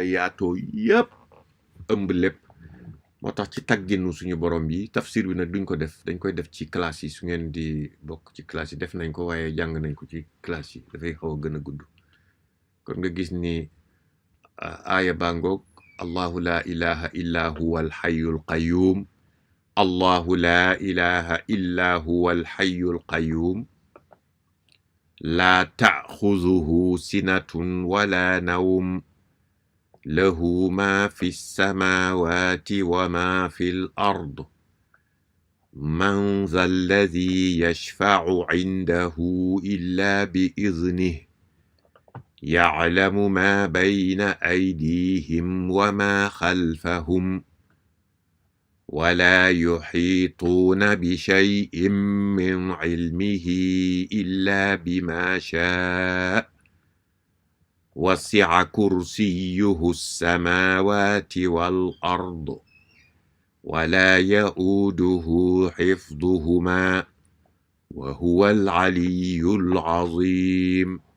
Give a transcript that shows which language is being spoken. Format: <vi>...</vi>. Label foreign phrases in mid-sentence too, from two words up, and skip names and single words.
<wo>yaatoo yépp ëmb lépp moo tax ci tagginu suñu borom bi tafsir bi nag duñ ko def dañ koy def ci classe yi su ngeen di bokk ci classe yi def nañ ko waaye jàng nañ ko ci classe yi dafay xaw a gën a gudd kon nga gis ni aaya bangoog</wo> <ar>الله لا إله إلا هو الحي القيوم الله لا إله إلا هو الحي القيوم لا تأخذه سنة ولا نوم له ما في السماوات وما في الأرض من ذا الذي يشفع عنده إلا بإذنه يعلم ما بين أيديهم وما خلفهم ولا يحيطون بشيء من علمه إلا بما شاء وسع كرسيه السماوات والأرض ولا يؤوده حفظهما وهو العلي العظيم</ar>